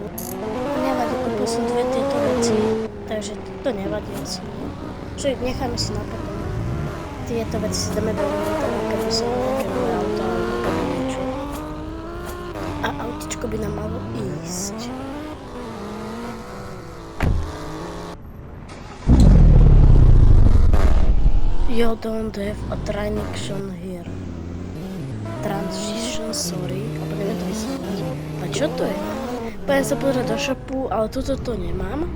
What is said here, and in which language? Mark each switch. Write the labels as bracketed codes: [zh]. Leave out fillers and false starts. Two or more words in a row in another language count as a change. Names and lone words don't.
[sk] Nevadí, kúpil som dve tieto veci, takže to nevadí asi. Čiže necháme si na potom. Tieto veci si dáme do inventaru, keby som nejaké moje auto alebo niečo. A autičko by nám malo ísť. [en] You don't have a traction here. Transition, sorry. [sk] Alebo neviem to vysvetliť. A čo to je? Poďme sa pozrieť do shopu, ale toto to nemám.